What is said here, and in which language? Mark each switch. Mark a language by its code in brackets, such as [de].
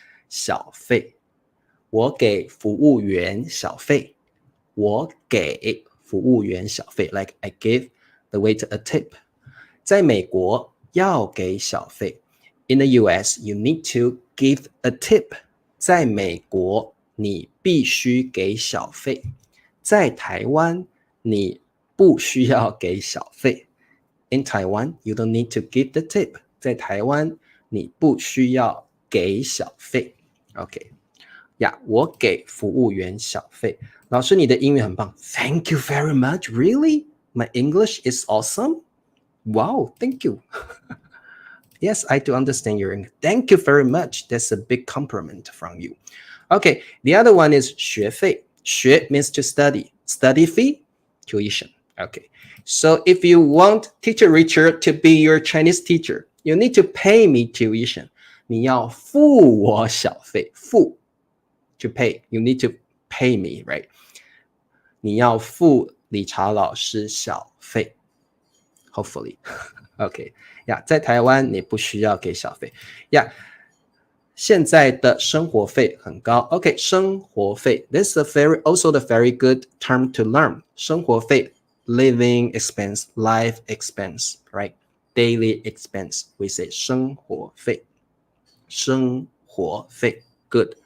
[zh] 小费.我给服务员小费。我给服务员小费。 [en] Like I give the waiter a tip. [zh] 在美国要给小费。 [en] In the US, you need to give a tip. [zh] 在美国你必须给小费。在台湾你不需要给小费。 [en] In Taiwan, you don't need to give the tip. [zh] 在台湾你不需要给小费。 OK. 我给服务员小费。老师，你的英语很棒。 [en] Thank you very much. Really? My English is awesome. Wow, thank you. Yes, I do understand your English. Thank you very much. That's a big compliment from you. Okay, the other one is 学费。 学 means to study. Study fee, tuition. Okay, so if you want Teacher Richard to be your Chinese teacher, you need to pay me tuition. [zh] 你要付我小费。付 [en] to pay. You need to pay me, right? [zh] 你要付理查老师小费。 [en] Hopefully. Okay. [zh] 在台湾你不需要给小费。现在的生活费很高。Okay, 生活费。 [en] This is also the very good term to learn. 生活费 living expense, life expense, right? Daily expense. We say 生活费。生活费 good.